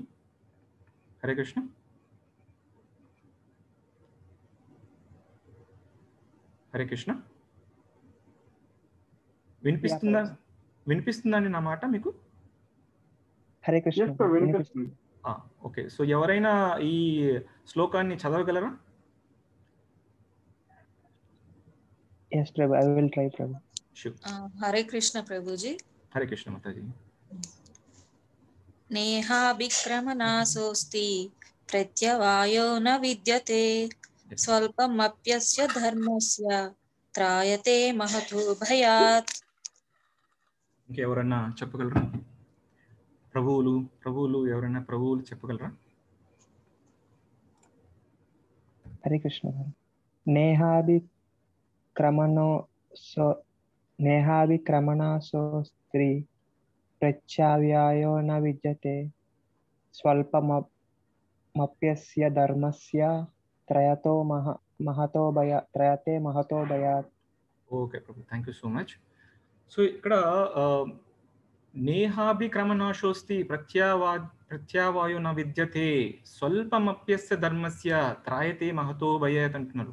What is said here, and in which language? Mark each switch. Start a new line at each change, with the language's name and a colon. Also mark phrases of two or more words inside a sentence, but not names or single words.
Sanskrit: हरे कृष्ण। हरे कृष्ण.
Telugu: వినిపిస్తుందండి నా మాట మీకు?
Sanskrit: हरे कृष्ण.
Telugu: వినిపిస్తుంది.
English: Okay. So
Telugu: ఎవరైనా ఈ శ్లోకాన్ని చదవగలరా?
English: Yes, Prabhu. I will try, Prabhu. Sure.
Hindi: हरे कृष्ण प्रभुजी. हरे कृष्ण माताजी.
Sanskrit: नेहाभिक्रमनाशोऽस्ति प्रत्यवायो न विद्यते स्वल्पमप्यस्य धर्मस्य త్రాయతే महतो भयात्.
Telugu: ఇంకెవరన్నా చెప్పగలరా? ప్రభువులు ఎవరైనా ప్రభువులు చెప్పగలరా?
Sanskrit: हरे कृष्ण. नेहाभिक्रमणासोऽस्ति प्रत्यवायो न विद्यते स्वल्पमप्यस्य धर्मस्य त्रयते महतो भयात्.
Telugu: ఓకే ప్రభు,
English: thank you so much.
Telugu: సో ఇక్కడ
Sanskrit: नेहाभिक्रमनाशोस्ति प्रत्यावायो न विद्यते स्वल्पमप्यस्य धर्मस्य त्रायते महतो भयात् అంటున్నారు.